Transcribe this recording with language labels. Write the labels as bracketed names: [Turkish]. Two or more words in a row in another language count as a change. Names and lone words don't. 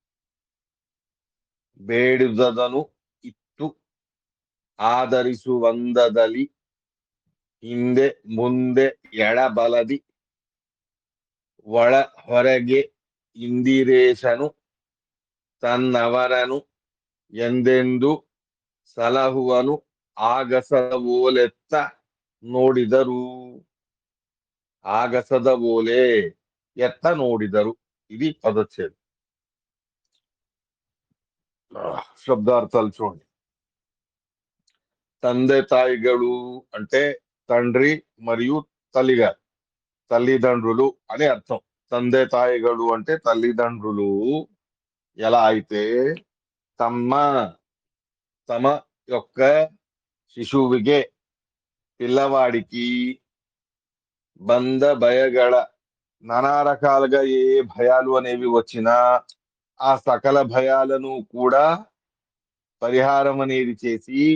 [Kannada] ಬೇಡುವುದನ್ನು ಇತ್ತು ಆದರಿಸುವಂದದಲ್ಲಿ ಹಿಂದೆ ಮುಂದೆ ಎಡಬಲದಿ ಒಳ ಹೊರಗೆ ಇಂದಿರೇಶನು ತನ್ನವರನು ಎಂದೆಂದು ಸಲಹುವನು ಆಗಸದ ಓಲೆತ್ತ ನೋಡಿದರು. ಆಗಸದ ಓಲೆ ಎತ್ತ ನೋಡಿದರು. [Telugu] ఇది పదచ్ఛేదం. శబ్దార్థాలు చూడండి. తండ్రి తాయిగడు అంటే తండ్రి మరియు తల్లిగారు, తల్లిదండ్రులు అని అర్థం. తండ్రి తాయిగడు అంటే తల్లిదండ్రులు ఎలా అయితే తమ యొక్క శిశువుಗೆ పిల్లవాడికి భయగల నానా రకాలుగా ఏ భయాలు అనేవి వచ్చినా ఆ సకల భయాలను కూడా పరిహారం అనేది చేసి